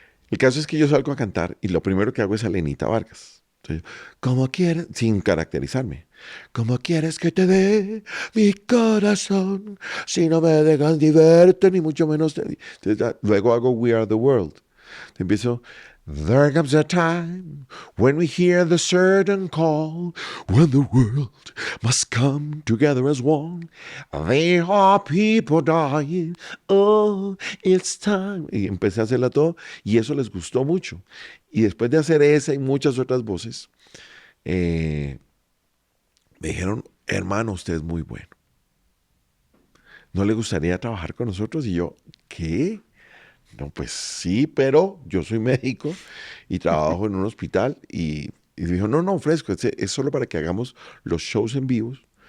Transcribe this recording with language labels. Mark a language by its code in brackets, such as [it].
[es] El caso es que yo salgo a cantar y lo primero que hago es a Lenita Vargas. Entonces, ¿cómo quieres? Sin caracterizarme. ¿Cómo quieres que te dé mi corazón si no me dejas ni verte ni mucho menos Entonces, luego hago We Are the World. [en] Empiezo, there comes a time when we hear the certain call, when the world must come together as one. There are people dying, oh, it's time. [es] Y empecé a hacerla todo y eso les gustó mucho. Y después de hacer esa y muchas otras voces, eh, me dijeron, hermano, usted es muy bueno. ¿No le gustaría trabajar con nosotros? Y yo, ¿qué? No, pues sí, pero yo soy médico y trabajo en un hospital y dijo, no, no, fresco, es solo para que hagamos los shows en vivos.